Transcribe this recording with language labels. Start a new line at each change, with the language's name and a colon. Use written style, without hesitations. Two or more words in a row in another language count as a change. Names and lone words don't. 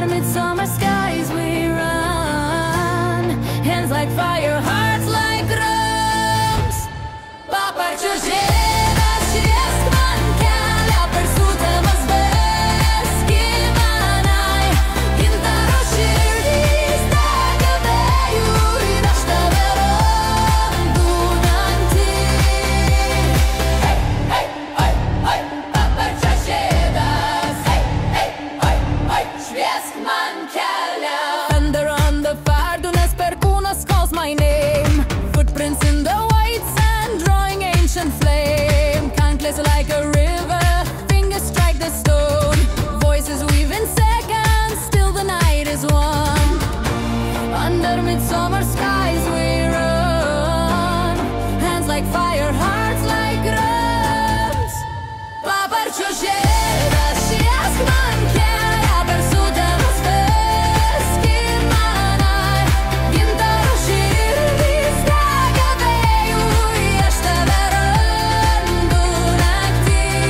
English: summer skies we run. Hands like fire, hearts like drums.
Lithuanian: Paparčio žiedas šviesk man kelią per sutemas veski manai. Gintaro širdys dega vėjų ir aš tave randu naktį. Paparčio žiedas šviesk man kelią.
English: Thunder on the fire,
Lithuanian: dūnas per kūną
English: calls my name. Footprints in the white sand, drawing ancient flame. Countless like a river, fingers strike the stone. Voices weave in seconds, still the night is one. Under midsummer skies we run. Hands like fire, hearts like drums.
Lithuanian: Paparčio žiedas šviesk man kelią per sutemas veski manai. Gintaro širdys dega vėjų ir aš tave randu naktį.